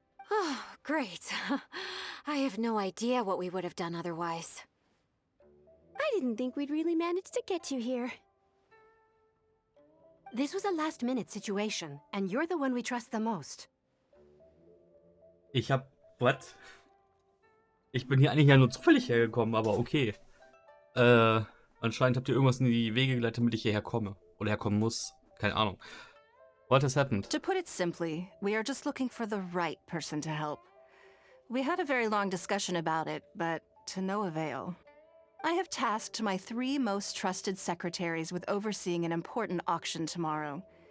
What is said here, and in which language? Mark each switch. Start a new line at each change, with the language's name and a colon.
English: Oh, great. I have no idea what we would have done otherwise. I didn't think we'd really manage to get you here. This was a last-minute situation, and you're the one we trust the most. What?
German: Ich bin hier eigentlich ja nur zufällig hergekommen, aber okay. Anscheinend habt ihr irgendwas in die Wege geleitet, damit ich hierher komme. Oder herkommen muss. Keine Ahnung.
English: What has happened? To put it simply, we are just looking for the right person to help. We had a very long discussion about it, but to no avail. I have tasked my 3 most trusted secretaries with overseeing an important auction tomorrow.